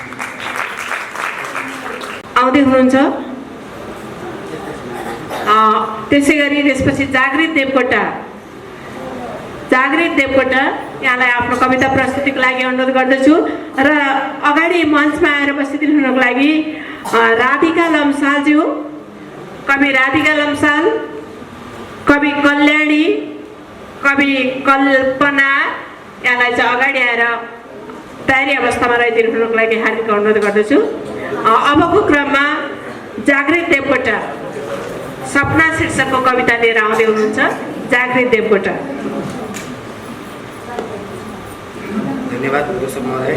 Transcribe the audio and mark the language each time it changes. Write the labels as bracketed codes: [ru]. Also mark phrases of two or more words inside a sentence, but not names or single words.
[ne] आउँदै हुनुहुन्छ त्यसै गरी त्यसपछि जागृत देवकोटा यहाँलाई आफ्नो कविता प्रस्तुतिको लागि अनुरोध गर्दछु र अगाडि मञ्चमा आएर उपस्थित हुनको लागि राधिका लम्सालज्यू कवि राधिका लम्साल कवि कल्याणी कवि कल्पना यहाँलाई चाहिँ अगाडि आएर तयारी अवस्थामा रहिदिनु हुनको लागि हार्दिक अनुरोध गर्दछु। अबको क्रममा जागृत देवकोटा सपना शीर्षकको कविता लिएर आउँदै हुनुहुन्छ जागृत देवकोटा। धन्यवाद दोषक महोदय।